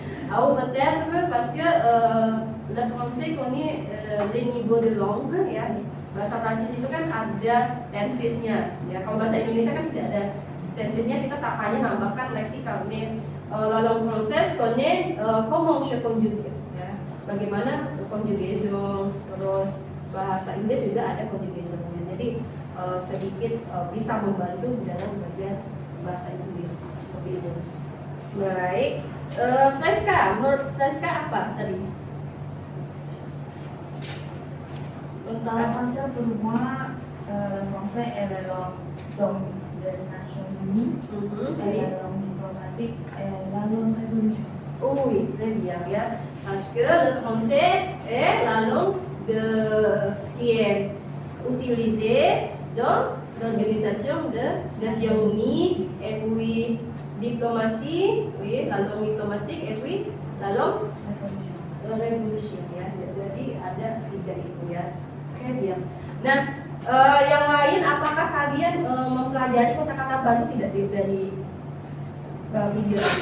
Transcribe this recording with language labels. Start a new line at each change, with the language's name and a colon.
French: Ou peut-être parce que le français connaît les niveaux de langue ya.
Indonesian: Bahasa Prancis itu kan ada tensisnya ya. Kalau bahasa Indonesia kan tidak ada tensisnya, kita tak hanya nambahkan leksikal.
French: Mais la langue française connaît comment se conjugue ya.
Indonesian: Bagaimana conjugaison, terus bahasa Inggris juga ada conjugationnya. Jadi sedikit bisa membantu dalam belajar bahasa Inggris seperti itu. Baik, Franska, menurut Franska apa tadi?
French: La français pour moi, le français est la langue des Nations Unies, et la langue diplomatique est la langue révolution. Oui, très bien, ya. Parce que le français est la langue qui est utilisée dans l'Organisation des Nations Unies, et puis diplomatie, oui, la langue diplomatique, et puis la langue révolution ya.
Indonesian: Jadi ada 3 itu ya. Oke, dia. Nah, yang lain apakah kalian mempelajari kosakata baru tidak dari video?